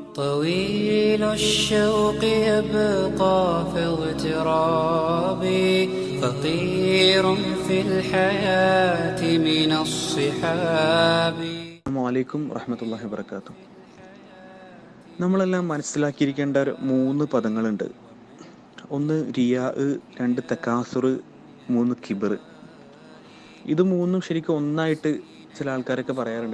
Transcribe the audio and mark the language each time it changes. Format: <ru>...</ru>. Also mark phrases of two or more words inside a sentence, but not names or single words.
<ar>طويل الشوق يبقى في اغترابي فقير في الحياة من الصحاب. السلام ورحمة الله وبركاته.</ar> <ml>നമ്മളെല്ലാം മനസ്സിലാക്കിയിരിക്കേണ്ട 3 പദങ്ങളുണ്ട്. 1 റിയാ, 2 തകാസുർ, 3 കിബർ. ഇത് മൂന്നും ശരിക്കും ഒന്നായിട്ട് ചില ആൾക്കാരൊക്കെ പറയാറുണ്ട്.</ml>